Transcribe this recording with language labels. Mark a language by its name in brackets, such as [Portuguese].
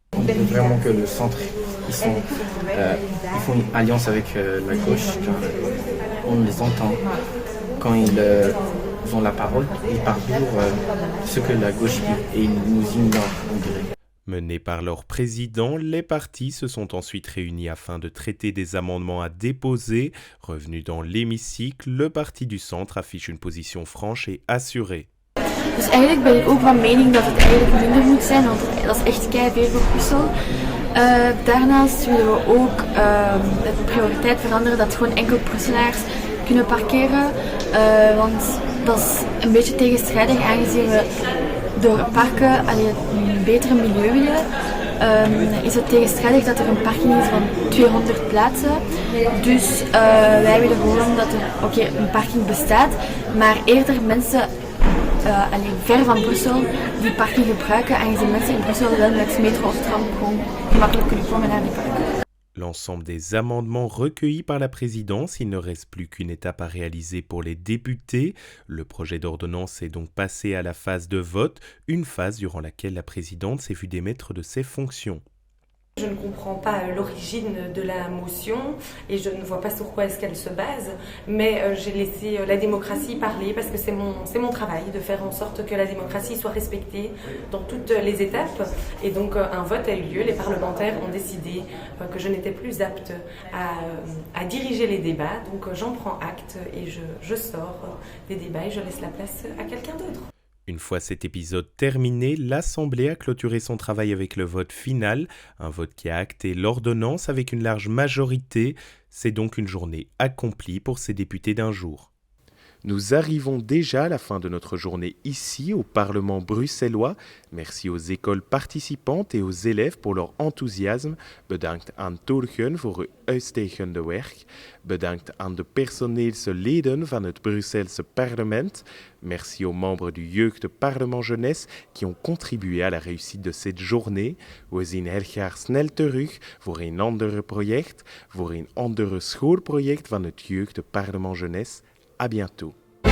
[French] On veut vraiment que le centre, ils font une alliance avec la gauche, car on les entend quand ils ont la parole, ils parlent toujours ce que la gauche dit et ils nous ignorent, on dirait. Menés par leur président, les partis se sont ensuite réunis afin de traiter des amendements à déposer. Revenu dans l'hémicycle, le parti du centre affiche une position franche et assurée. [Dutch] Dus eigenlijk ben ik ook van mening dat het eigenlijk minder moet zijn, want dat is echt keiveel voor Brussel. Daarnaast willen we ook de prioriteit veranderen dat gewoon enkel Brusselaars kunnen parkeren. Want dat is een beetje tegenstrijdig aangezien we door parken een betere milieu willen. Is het tegenstrijdig dat er een parking is van 200 plaatsen. Dus wij willen gewoon dat er een parking bestaat, maar eerder mensen ver van Brussel die parking gebruiken, aangezien mensen in Brussel wel met metro of tram gewoon gemakkelijk kunnen komen naar die parking. [French] L'ensemble des amendements recueillis par la présidence, il ne reste plus qu'une étape à réaliser pour les députés. Le projet d'ordonnance est donc passé à la phase de vote, une phase durant laquelle la présidente s'est vue démettre de ses fonctions. Je ne comprends pas l'origine de la motion et je ne vois pas sur quoi est-ce qu'elle se base, mais j'ai laissé la démocratie parler parce que c'est mon travail de faire en sorte que la démocratie soit respectée dans toutes les étapes. Et donc un vote a eu lieu, les parlementaires ont décidé que je n'étais plus apte à diriger les débats, donc j'en prends acte et je sors des débats et je laisse la place à quelqu'un d'autre. Une fois cet épisode terminé, l'Assemblée a clôturé son travail avec le vote final, un vote qui a acté l'ordonnance avec une large majorité. C'est donc une journée accomplie pour ces députés d'un jour. Nous arrivons déjà à la fin de notre journée ici au Parlement bruxellois. Merci aux écoles participantes et aux élèves pour leur enthousiasme. [Dutch] Bedankt aan Torgen voor uw uitstekende werk. Bedankt aan de personeelse leden van het Brusselse parlement. [French] Merci aux membres du Jeugd Parlement Jeunesse qui ont contribué à la réussite de cette journée. [Dutch] We zien heel graag snel terug voor een ander project, voor een ander schoolproject van het Jeugd Parlement Jeunesse. [French] À bientôt.